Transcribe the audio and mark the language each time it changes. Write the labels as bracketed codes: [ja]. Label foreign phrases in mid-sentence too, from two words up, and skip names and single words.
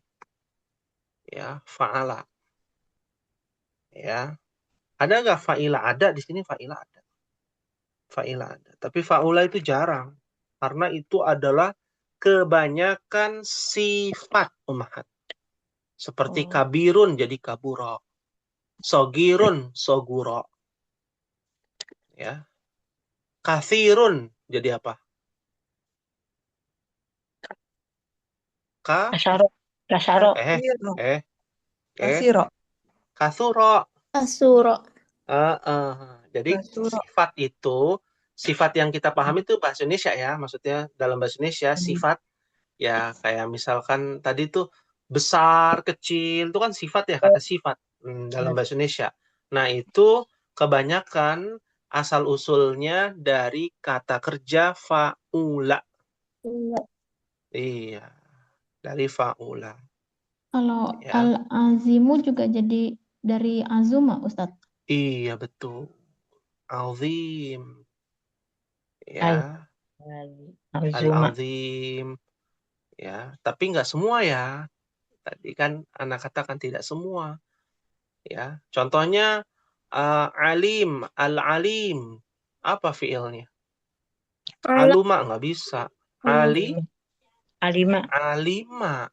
[id] Ya, fa'ala. Ya. Ada nggak fa'ila? Ada di sini fa'ila ada. Fa'ila ada. Tapi fa'ula itu jarang. Karena itu adalah kebanyakan sifat ummahat. Seperti kabirun jadi kaburo. Sogirun soguro. Ya. Kathirun jadi apa? Kasaro. Kasaro. Kasiro. Kasuro. Asuro. Jadi Kasuro. sifat itu, sifat yang kita pahami itu bahasa Indonesia ya. Maksudnya dalam bahasa Indonesia sifat ya kayak misalkan tadi tuh besar, kecil, itu kan sifat ya, kata sifat dalam bahasa Indonesia. Nah itu kebanyakan asal-usulnya dari kata kerja fa'ula. Iya, dari fa'ula. Kalau Ya. al-azimu juga jadi dari azuma, Ustadz. Iya, betul. Azim. Ya, Azuma. al-azim. Ya, tapi nggak semua ya. Tadi kan anak katakan tidak semua. Ya, contohnya [ar] عالم، العالم. [id] Apa fiilnya? Aluma nggak bisa. Alima. Alima.